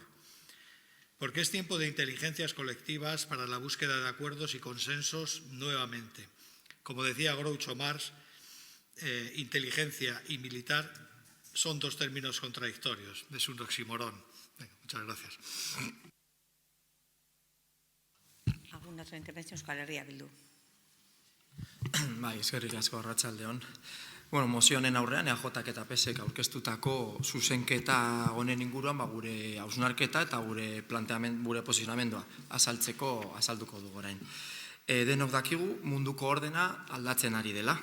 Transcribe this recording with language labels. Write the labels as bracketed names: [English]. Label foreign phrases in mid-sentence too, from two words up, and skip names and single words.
[Spanish] Porque es tiempo de inteligencias colectivas para la búsqueda de acuerdos y consensos nuevamente. Como decía Groucho Marx, inteligencia y militar son dos términos contradictorios. Es un oxímoron. Muchas gracias. ¿Alguna otra intervención? Euskal Herria Bildu. [Basque] Bai, eskerrik asko, arratsaldeon. Bueno, mozionen aurrean, EAJak eta PSek aurkeztutako zuzenketa honen inguruan gure hausnarketa eta gure posizionamendua azalduko dugu orain. Denok dakigu munduko ordena aldatzen ari dela.